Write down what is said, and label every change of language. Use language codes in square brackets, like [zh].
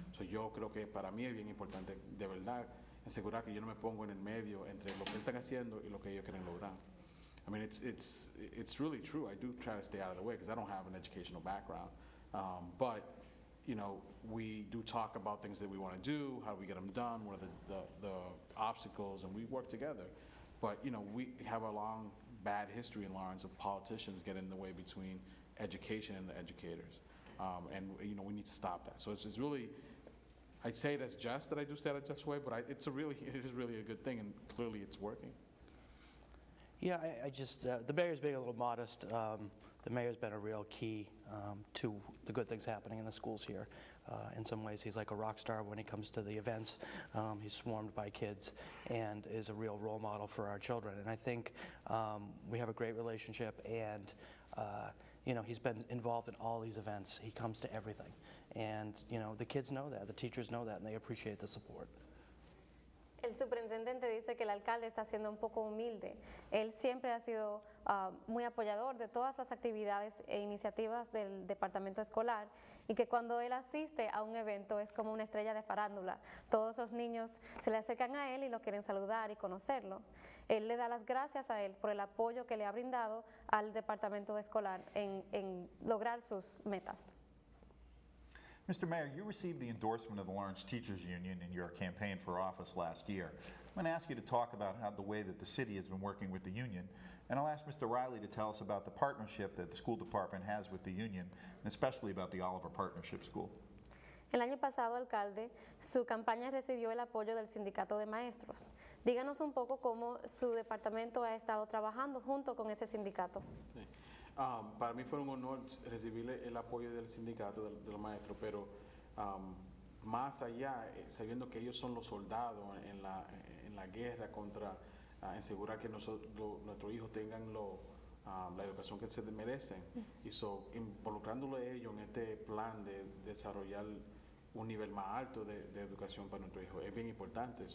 [es] Yo creo que para mí es bien importante, de verdad, asegurar que yo no me pongo en el medio entre lo que están haciendo y lo que ellos quieren lograr. [en] I mean, it's really true. I do try to stay out of the way because I don't have an educational background. But, you know, we do talk about things that we want to do, how do we get them done, what are the obstacles, and we work together. But, you know, we have a long bad history in Lawrence of politicians getting in the way between education and the educators. And we need to stop that. So it's really, I'd say it as just that I do stay out of just way, but it is really a good thing, and clearly it's working. Yeah, I just, the mayor's being a little modest. The mayor's been a real key to the good things happening in the schools here. In some ways, he's like a rock star when he comes to the events. He's swarmed by kids and is a real role model for our children. And I think we have a great relationship, and he's been involved in all these events. He comes to everything. And the kids know that, the teachers know that, and they appreciate the support. [es] El superintendente dice que el alcalde está siendo un poco humilde. Él siempre ha sido muy apoyador de todas las actividades e iniciativas del departamento escolar, y que cuando él asiste a un evento es como una estrella de farándula. Todos los niños se le acercan a él y lo quieren saludar y conocerlo. Él le da las gracias a él por el apoyo que le ha brindado al departamento escolar en lograr sus metas. [en] Mr. Mayor, you received the endorsement of the Lawrence Teachers Union in your campaign for office last year. I'm going to ask you to talk about how the way that the city has been working with the union, and I'll ask Mr. Riley to tell us about the partnership that the school department has with the union, and especially about the Oliver Partnership School. [es] El año pasado, alcalde, su campaña recibió el apoyo del sindicato de maestros. Díganos un poco cómo su departamento ha estado trabajando junto con ese sindicato. Sí. Para mí fue un honor recibir el apoyo del sindicato de los maestros, pero más allá, sabiendo que ellos son los soldados en la guerra contra asegurar que nuestros hijos tengan la educación que se merecen, y involucrándolo a ellos en este plan de desarrollar un nivel más alto de educación para nuestros hijos es bien importante.